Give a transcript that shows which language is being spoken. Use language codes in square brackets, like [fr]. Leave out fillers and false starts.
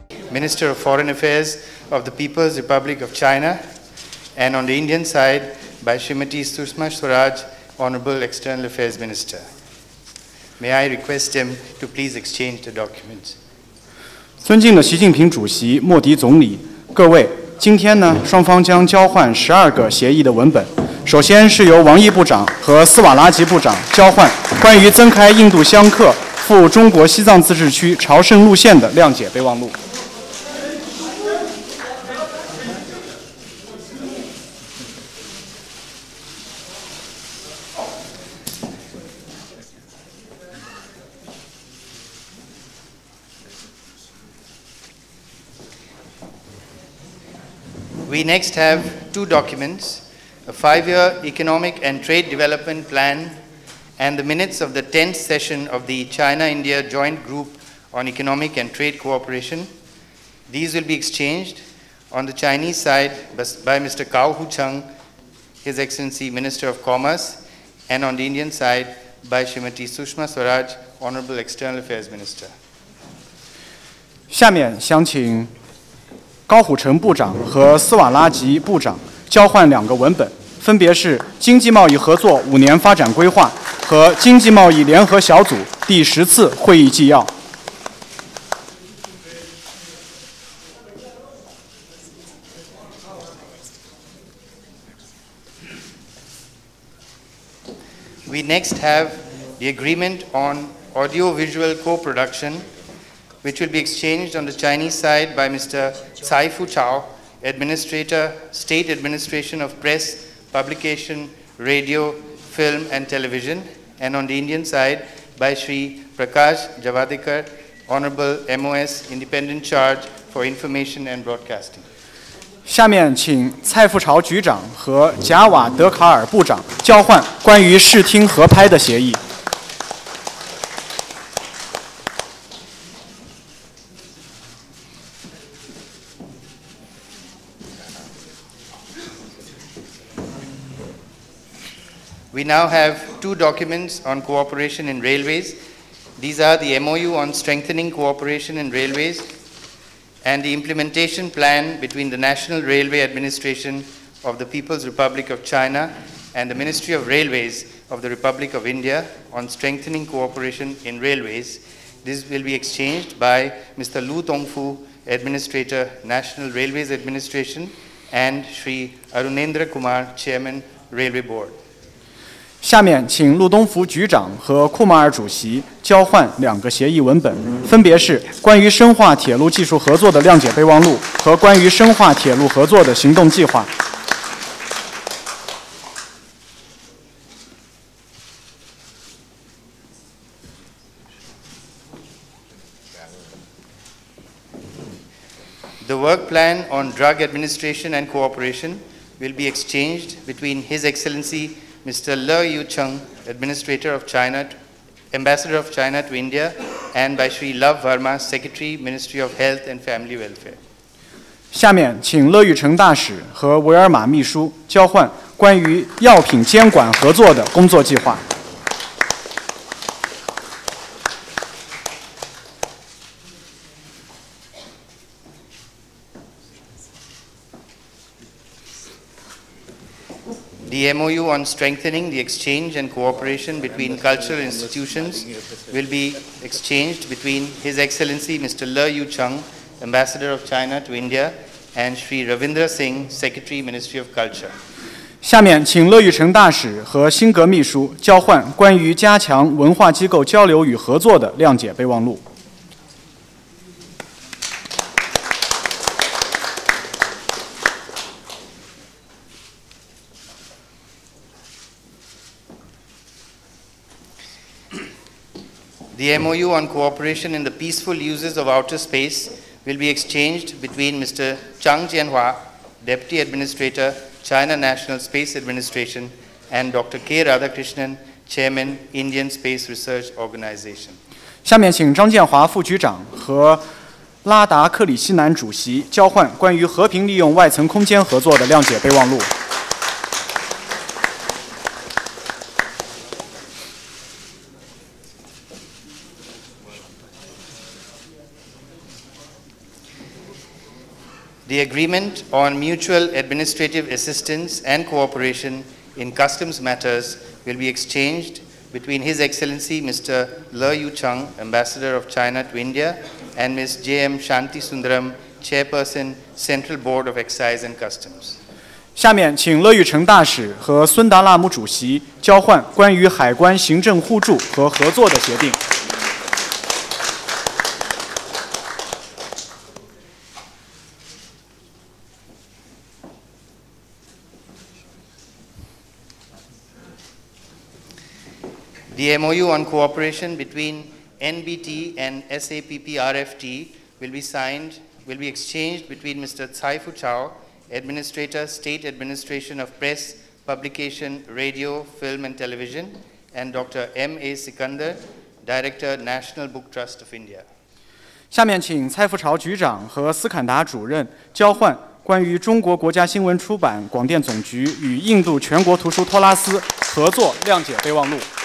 [en] Minister of Foreign Affairs of the People's Republic of China, and on the Indian side by Srimati Sushma Swaraj, Honorable External Affairs Minister. May I request him to please exchange the documents. [zh] 尊敬的习近平主席、莫迪总理，各位，今天呢，双方将交换12个协议的文本。首先是由王毅部长和斯瓦拉吉部长交换关于增开印度香客赴中国西藏自治区朝圣路线的谅解备忘录。 [en] We next have two documents, a 5-year economic and trade development plan and the minutes of the 10th session of the China-India Joint Group on Economic and Trade Cooperation. These will be exchanged on the Chinese side by Mr. Cao Hucheng, His Excellency Minister of Commerce, and on the Indian side by Srimati Sushma Swaraj, Honorable External Affairs Minister. [zh] 下面想请高虎城部长和斯瓦拉吉部长交换2个文本，分别是经济贸易合作5年发展规划和经济贸易联合小组第10次会议纪要。 [en] We next have the agreement on audiovisual co-production, which will be exchanged on the Chinese side by Mr. Cai Fu Chao, Administrator, State Administration of Press, Publication, Radio, Film and Television, and on the Indian side by Shri Prakash Javadekar, Honorable MOS, Independent Charge for Information and Broadcasting. [zh] 下面请蔡富朝局长和贾瓦德卡尔部长交换关于视听合拍的协议。 [en] We now have two documents on cooperation in railways. These are the MOU on strengthening cooperation in railways and the implementation plan between the National Railway Administration of the People's Republic of China and the Ministry of Railways of the Republic of India on strengthening cooperation in railways. This will be exchanged by Mr. Lu Tongfu, Administrator, National Railways Administration, and Shri Arunendra Kumar, Chairman, Railway Board. [zh] 下面请陆东福局长和库马尔主席交换2个协议文本，分别是关于深化铁路技术合作的谅解备忘录和关于深化铁路合作的行动计划。 [en] The work plan on drug administration and cooperation will be exchanged between His Excellency Mr. Le Yucheng, Administrator of China, Ambassador of China to India, and by Shri Love Verma, Secretary, Ministry of Health and Family Welfare. [zh] 下面请乐玉成大使和维尔玛秘书交换关于药品监管合作的工作计划。 [en] The MOU on strengthening the exchange and cooperation between cultural institutions will be exchanged between His Excellency Mr. Le Yucheng, Ambassador of China to India, and Shri Ravindra Singh, Secretary, Ministry of Culture. [zh] 下面请乐玉成大使和辛格秘书交换关于加强文化机构交流与合作的谅解备忘录。 [en] The MOU on cooperation in the peaceful uses of outer space will be exchanged between Mr. Chang Jianhua, Deputy Administrator, China National Space Administration, and Dr. K. Radhakrishnan, Chairman, Indian Space Research Organization. [zh] 下面请张建华副局长和拉达克里希南主席交换关于和平利用外层空间合作的谅解备忘录。 [en] The agreement on mutual administrative assistance and cooperation in customs matters will be exchanged between His Excellency Mr. Le Yucheng, Ambassador of China to India, and Ms. J.M. Shanti Sundaram, Chairperson, Central Board of Excise and Customs. [zh] 下面请乐玉成大使和孙达拉姆主席交换关于海关行政互助和合作的协定。 [en] The MOU on cooperation between NBT and SAPP-RFT will be exchanged between Mr. Tsai Fu Chao, Administrator, State Administration of Press, Publication, Radio, Film and Television, and Dr. M.A. Sikandar, Director, National Book Trust of India. [zh] 下面请蔡富朝局长和斯坎达主任交换关于中国国家新闻出版广电总局与印度全国图书托拉斯合作谅解备忘录。